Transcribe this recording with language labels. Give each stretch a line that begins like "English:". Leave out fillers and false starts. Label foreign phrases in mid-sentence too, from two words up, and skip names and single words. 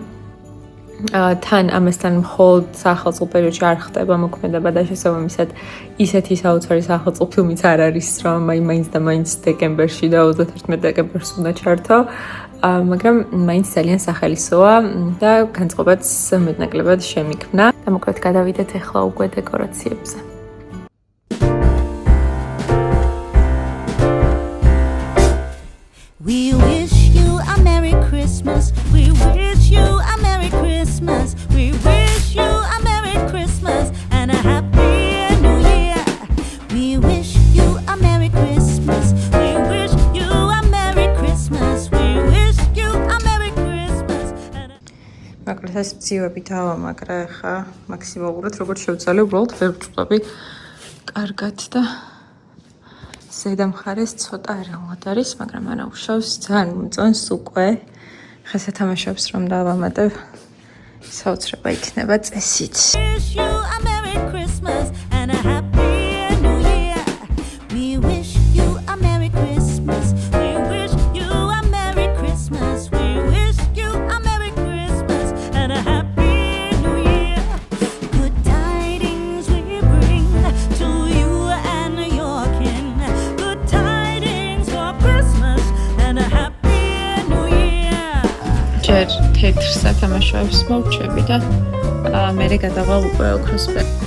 Georgian: თან ამასთან მხოლოდ საახალწლო პერიოდში არ ხდება მოქმედება და შესაბამისად ისეთი საოცარი საახალწლო ფილმიც არ არის, რომ მაინც და მაინც დეკემბერში და 31 დეკემბერს უნდა ჩართო, მაგრამ მაინც ძალიან სახალისოა და განწყობაც მეტნაკლებად შემიქმნა. და მოკლედ გადავიდეთ ახლა უკვე დეკორაციებზე.
English: We wish you a Merry Christmas. We wish you a Merry Christmas. We wish you a Merry Christmas and a Happy New Year. We wish you a Merry Christmas. We wish you a Merry Christmas. We wish you a Merry Christmas.
Georgian: მაგრამ ეს ძიუები დავამაგრე ხა მაქსიმალურად როგორც შევცვალე, უბრალოდ ვერ ვწვდები კარგად და ზედა მხარეს ცოტა არაულად არის, მაგრამ არა უშავს, ძალიან მომწონს უკვე. ხა სათამაშოებს რომ დავამატებ, საოცრება იქნება წესით.
English: Wish you a Merry Christmas and a Happy New Year. We wish you a Merry Christmas. We wish you a Merry Christmas. We wish you a Merry Christmas and a Happy New Year. Good tidings we bring to you and your kin. Good tidings for Christmas and a Happy New Year.
Georgian: ჯერ თეთრ სათამაშოებს მოვჩები და მერე გადავალ უკვე ოქროსფერს.